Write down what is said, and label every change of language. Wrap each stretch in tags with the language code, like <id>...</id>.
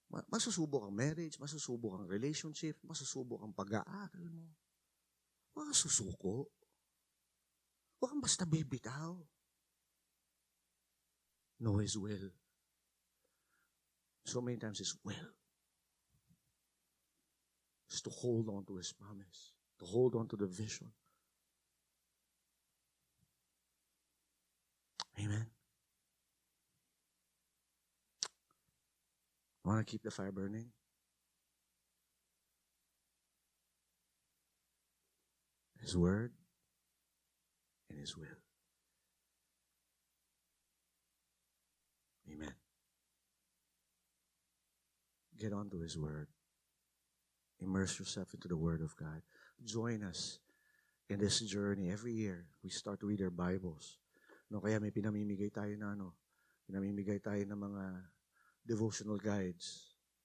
<tl>Masusubok ang marriage, masusubok ang relationship, masusubok ang pag-aaral mo. Huwag kang susuko. Huwag kang basta bibitaw.</tl> <en>Know His will. So many times His will is to hold on to His promise, to hold on to the vision. Amen. Want to keep the fire burning? His word and His will. Amen. Get onto His word. Immerse yourself into the word of God. Join us in this journey. Every year, we start to read our Bibles.</en> <tl>No, kaya may pinamimigay tayo na pinamimigay tayo ng mga devotional guides.</tl>